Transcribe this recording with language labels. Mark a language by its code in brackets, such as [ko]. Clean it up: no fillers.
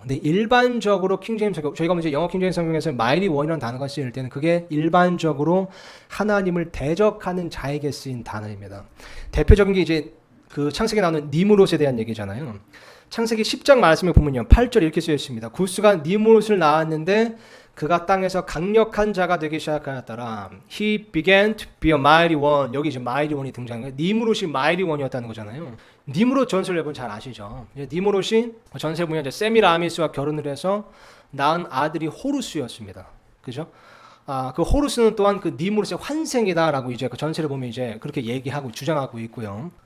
[ko] 근데 일반적으로 킹제임스 성경, 저희가 이제 영어 킹제임스 성경에서 마이리 원이라는 단어가 쓰일 때는 그게 일반적으로 하나님을 대적하는 자에게 쓰인 단어입니다. 대표적인 게 이제 그 창세기에 나오는 니므롯에 대한 얘기잖아요. 창세기 10장 말씀에 보면요, 8절 이렇게 쓰여 있습니다. 구스가 니므롯을 낳았는데 그가 땅에서 강력한 자가 되기 시작하였더라. [en] He began to be a mighty one. [ko] 여기 이제 mighty one이 등장해요. 니므롯이 mighty one이었다는 거잖아요. 니므롯 전설 여러분 잘 아시죠? 니므롯이 전세 보면 이제 세미라미스와 결혼을 해서 낳은 아들이 호루스였습니다. 그죠? 그 호루스는 또한 그 니므롯의 환생이다라고 이제 그 전세를 보면 이제 그렇게 얘기하고 주장하고 있고요.